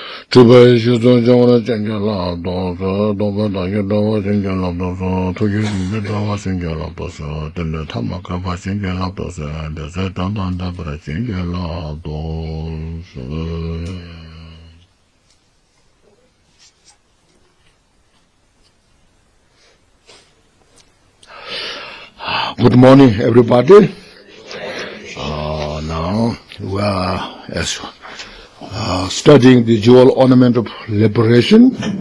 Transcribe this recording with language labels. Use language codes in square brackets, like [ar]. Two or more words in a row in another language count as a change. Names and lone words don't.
[en] Tuba Shuzon Jona Jangala, Doba Dawa Jangala, Toyu Dawa Jangala, the Tamaka Jangala, the Zetan Dabra Jangala, Good morning, everybody. Now we are studying the JOL Ornament of Liberation.